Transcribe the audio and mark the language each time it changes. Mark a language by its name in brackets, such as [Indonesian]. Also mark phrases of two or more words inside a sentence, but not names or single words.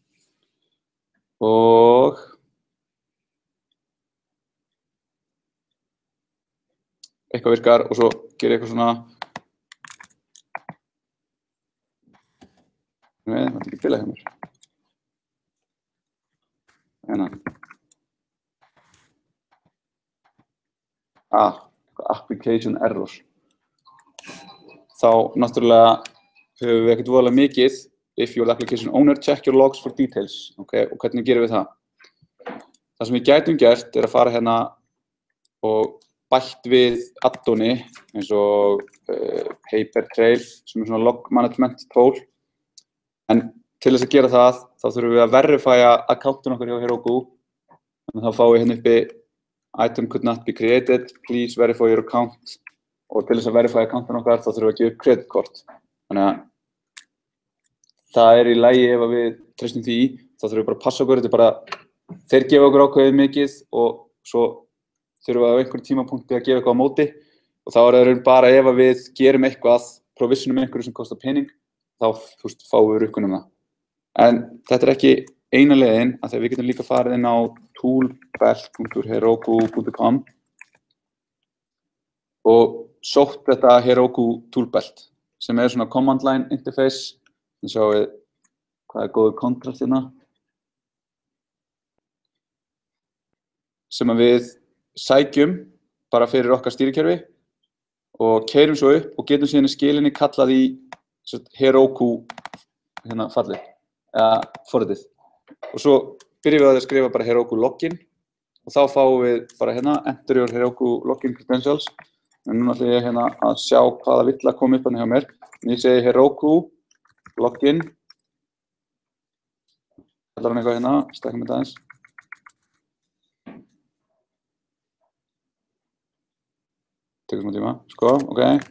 [Icelandic] og eitthvað virkar og svo gerir eitthvað svona það er ekki bilað hjá mér. Hérna. [English] Application error. [Icelandic] Þá náttúrulega höfum við ekkert voðalega mikið [English] if you're the application owner, check your logs for details. [Icelandic] Okay? Og hvernig gerum við það? Það sem við gætum gert er að fara hérna og bætt við addoni eins og Papertrail sem er svona [English] log management tool. [Icelandic] En til þess að gera það, þá þurfum við að verifya accountun okkar hjá Heroku. Þannig að þá fáum við hérna uppi [English] item could not be created, please verify your account. [Icelandic] Og til þess að verifya accountun okkar, þá þurfum við að gefa upp kreditkort. Þannig að það er í lagi ef við treystum því, þá þurfum við bara að passa okkur. Þetta er bara, þeir gefa okkur ákveðið mikið og svo þurfum við á einhverjum tímapunkti að gefa eitthvað á móti. Og þá er það bara ef við gerum eitthvað, provisionum einhverju sem kostar pening, þá fáum við rukkunum það. En þetta er ekki eina leiðin, að þegar við getum líka farið inn á toolbelt.heroku.com og sótt þetta Heroku toolbelt, sem er svona [English] command line interface. [Icelandic] Þannig sjáum við hvað er góður kontrast hérna. Sem að við sækjum bara fyrir okkar stýrikerfi og keyrum svo upp og getum síðan í skilinni kallað í Heroku hérna fallið, eða forritið. Og svo byrjum við að skrifa bara Heroku login og þá fáum við bara hérna [English] enter your Heroku login credentials. [Icelandic] En núna ætla ég hérna að sjá hvaða vill að koma upp hérna hjá mér. En ég segi Heroku login. Kallar hann eitthvað hérna, stækkum þetta aðeins. Tekur smá tíma, sko, ok.